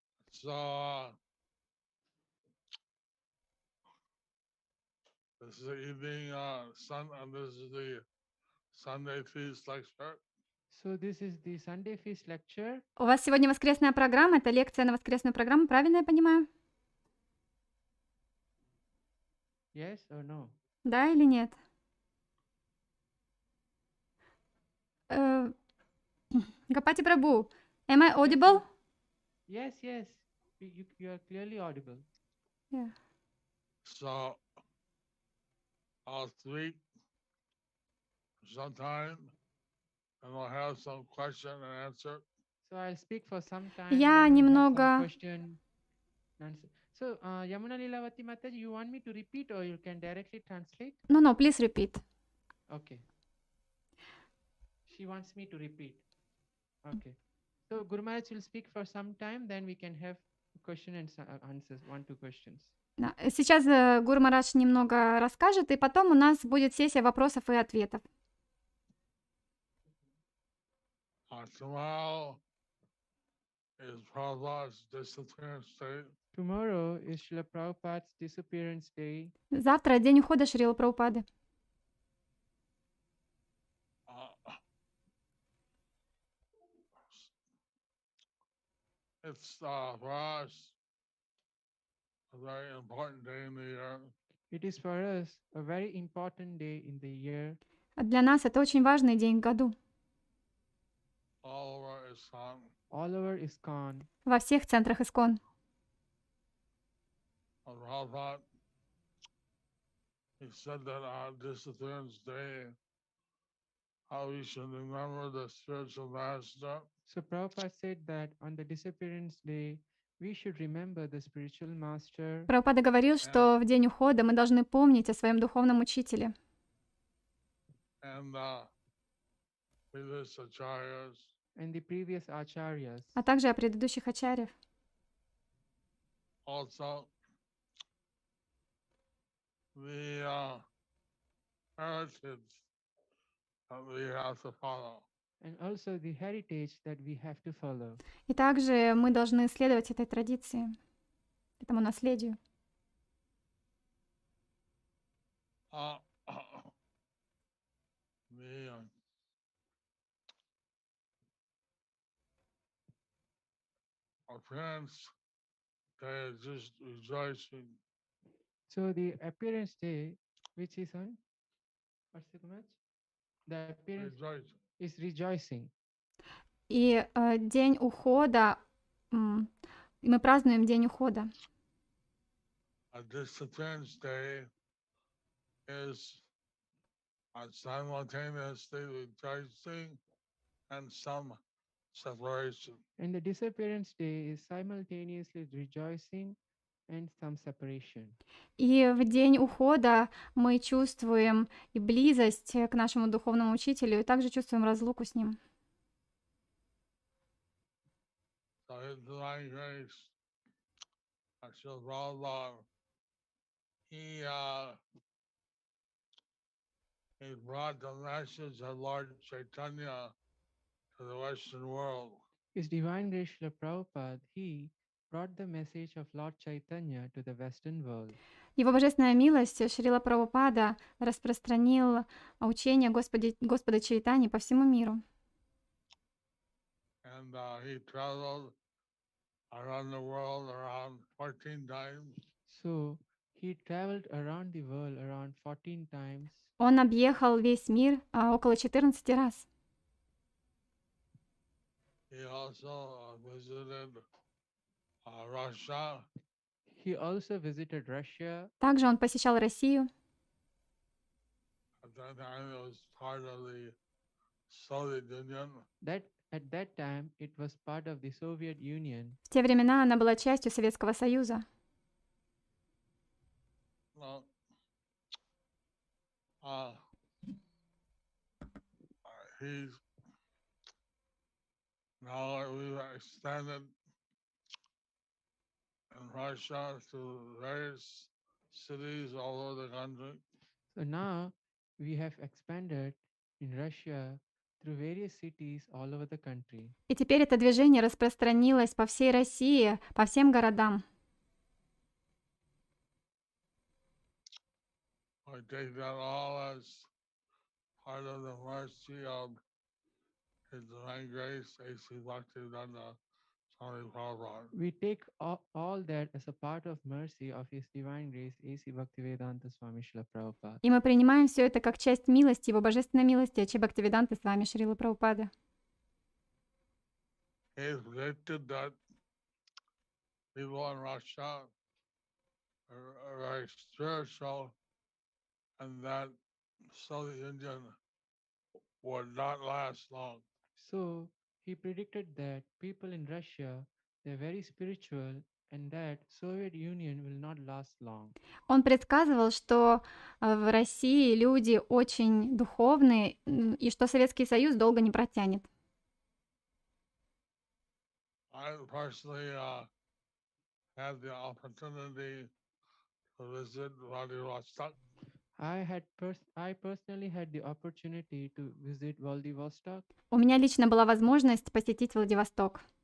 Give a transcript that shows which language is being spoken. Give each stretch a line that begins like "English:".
English: So, this is the evening this is the Sunday feast lecture. So this is the Sunday feast lecture.
Russian: У вас сегодня воскресная программа, это лекция на воскресную программу, правильно я понимаю?
English: Yes or no?
Russian: Да или нет?
English: Гапати Прабhu, am I audible? Yes, yes. You are clearly audible. Yeah. So, I'll speak sometime and we'll have some question and answer. So I'll speak for some time. then we'll have some
Russian: немного...
English: question and answer. So, Yamuna Lilavati Mataji, you want me to repeat or you can directly translate? No, please repeat. Okay. She wants me to repeat. Okay. So Guru Maharaj will speak for some time, then we can have question and answers, 1-2 questions.
Russian: Да. Сейчас Гуру Махарадж немного расскажет, и потом у нас будет сессия вопросов и ответов.
English: Tomorrow is Prabhupada's disappearance day. Tomorrow is Srila Prabhupada's disappearance day.
Russian: Завтра день ухода Шрилы Прабхупады.
English: It's for us a very important day in the year. It is for us a very important day in the year.
Russian: Для нас это очень важный день в году.
English: All over ISKCON. All over ISKCON.
Russian: Во всех центрах ИСККОН.
English: Prabhupada, he said that on disappearance day, how we should remember the spiritual master. So Prabhupada said that on the disappearance day, we should remember the spiritual master.
Russian: Прабхупада говорил, что в день ухода мы должны помнить о своем духовном учителе.
English: And previous acharyas and the previous acharyas.
Russian: а также о предыдущих ачарьях.
English: Also, the heritage that we have to follow. And also the heritage that we have to follow.
Russian: И также мы должны следовать этой традиции, этому наследию.
English: Uh, the our parents, they are just rejoicing. So the appearance day, which is on, what's the match? The appearance Rejoicing. is rejoicing.
Russian: И день ухода, и мы празднуем день ухода.
English: This appearance day is simultaneously rejoicing and some separation. And the disappearance day is simultaneously rejoicing and some separation.
Russian: И в день ухода мы чувствуем и близость к нашему духовному учителю, и также чувствуем разлуку с ним.
English: So His Divine Grace, Srila Prabhupada, he brought the message of Lord Chaitanya to the Western world. His Divine Grace Srila Prabhupada, he brought the message of Lord Chaitanya to the Western world.
Russian: Его божественная милость Шрила Прабхупада распространил учение Господа Чайтани по всему миру.
English: And he traveled around the world around 14 times. So he traveled around the world around 14 times.
Russian: Он объехал весь мир около 14 раз.
English: He also visited Russia. He also visited Russia.
Russian: Также он посещал Россию.
English: At that time, it was part of the Soviet Union. At that time, it was part of the Soviet Union.
Russian: В те времена она была частью Советского Союза.
English: Well, he's now we've extended in Russia to various cities all over the country. So now we have expanded in Russia through various cities all over the country.
Russian: И теперь это движение распространилось по всей России, по всем городам.
English: I take that all as part of the mercy of His Divine Grace, A.C. Bhaktivedanta Swami Prabhupada. We take all that as a part of mercy of His Divine Grace, A.C. Bhaktivedanta Swami Srila Prabhupada.
Russian: И мы принимаем все это как часть милости, его божественной милости, Ачи Бхактивиданты с вами Шрила Прабхупады.
English: He has predicted that people in Russia are very spiritual and that Soviet Union would not last long. So he predicted that people in Russia, they're very spiritual and that Soviet Union will not last long.
Russian: Он предсказывал, что в России люди очень духовные и что Советский Союз долго не протянет.
English: I personally had the opportunity to visit Vladivostok. I personally had the opportunity to visit Vladivostok.
Russian: У меня лично была возможность посетить Владивосток.